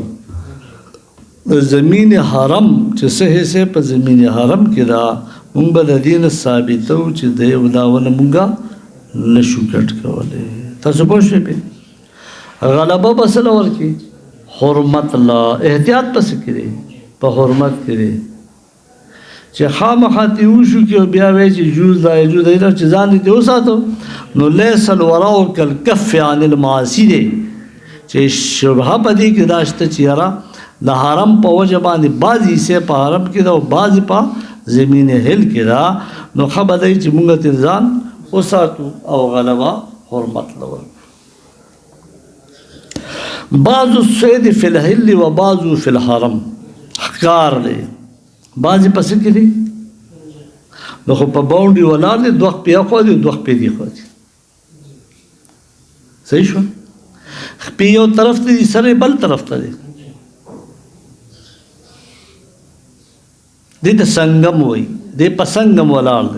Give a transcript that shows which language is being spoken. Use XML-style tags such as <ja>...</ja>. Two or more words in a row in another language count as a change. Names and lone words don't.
<ps>د زمین حرم چې څه حصې په زمین حرم کې ده، موږ به د دې نه ثابتو چې دا ونه موږ نشو کټ کولی. تاسو پوه شوئ پې غلبه به څه له ورکړي؟ حرمت له. احتیاط پسې کې دی، په حرمت کې دی. چې خامخا تې وشو کې او بیا وایي چې جوز دا یجوز دی چې ځان دې وساتو، نو</ps> <ar>لیس الوراء کالکف عن المعاصي</ar> <ps>دی. چې شبهه په دې کې دا شته چې یاره د حرم په وجه باندې بعضې حصې په حرم کې ده او بعضې په زمین حل کې ده، نو ښه به دی چې مونږ ترې ځان وساتو او غلبه حرمت له ورکړو.</ps> <ar>بعض الصید فی الحل و بعض فی الحرم.</ar> <ps>ښکار دی بعضې په څه کې دي، نو خو په باونډي ولاړ دی، دوه خپې اخوا دي دوه خپې دي خوا دي. صحیح شوه؟ خپې یو طرف ته دي، سر بل طرف ته دی. دې ته سنگم وایي، دې په سنگم ولاړ دی.</ps>